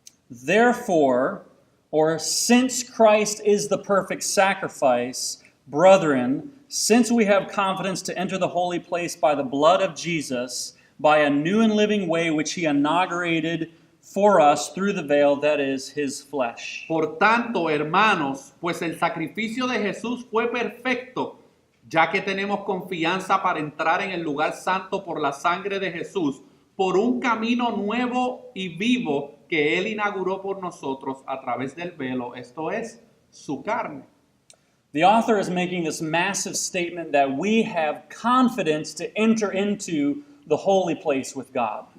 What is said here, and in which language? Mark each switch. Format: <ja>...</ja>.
<en>Therefore, or since Christ is the perfect sacrifice, brethren, since we have confidence to enter the holy place by the blood of Jesus, by a new and living way which he inaugurated for us through the veil that is his flesh.</en> <es>Por tanto, hermanos, pues el sacrificio de Jesús fue perfecto, ya que tenemos confianza para entrar en el lugar santo por la sangre de Jesús, por un camino nuevo y vivo que Él inauguró por nosotros a través del velo, esto es, su carne.</es> <en>The author is making this massive statement that we have confidence to enter into the holy place with God.</en>